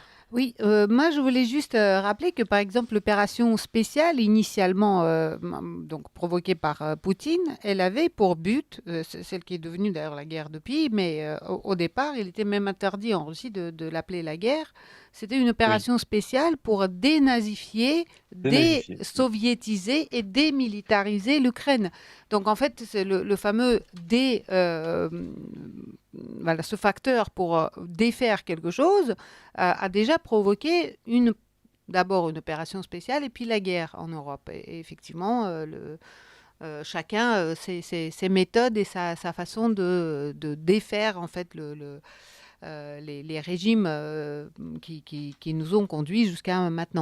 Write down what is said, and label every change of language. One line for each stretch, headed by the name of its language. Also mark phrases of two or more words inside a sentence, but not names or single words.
French: Oui, moi je voulais juste rappeler que par exemple l'opération spéciale initialement donc provoquée par Poutine, elle avait pour but, c'est celle qui est devenue d'ailleurs la guerre depuis, mais au départ il était même interdit en Russie de l'appeler la guerre. C'était une opération spéciale pour dénazifier, Dénazifier. désoviétiser et démilitariser l'Ukraine. Donc en fait c'est le fameux voilà, ce facteur pour défaire quelque chose a déjà provoqué d'abord une opération spéciale et puis la guerre en Europe. Et effectivement, chacun ses méthodes et sa façon de défaire en fait les régimes qui nous ont conduits jusqu'à maintenant.